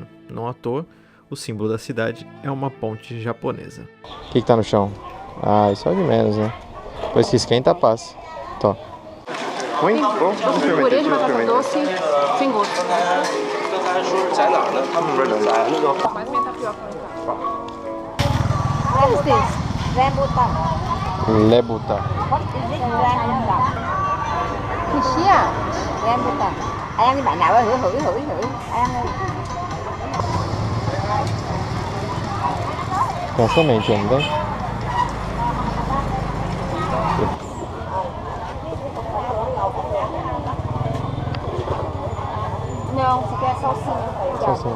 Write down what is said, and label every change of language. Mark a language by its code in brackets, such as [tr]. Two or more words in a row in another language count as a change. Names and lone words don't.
[pt] Não à toa, o símbolo da cidade é uma ponte japonesa. O que tá no chão? Ah, isso é de menos, né? Depois que esquenta, passa. Tó. Ruim? Purê de batata doce, sem gosto. Quase minha tapioca. [en] What is this? Rambutan. Lebuta. What is it? Rambutan. Xixia? Rambutan. [vi] Ai ăn đi bạn nào ơi, thử. Ai ăn đi. [pt] Tem a semente ainda. Não, você quer salsinha.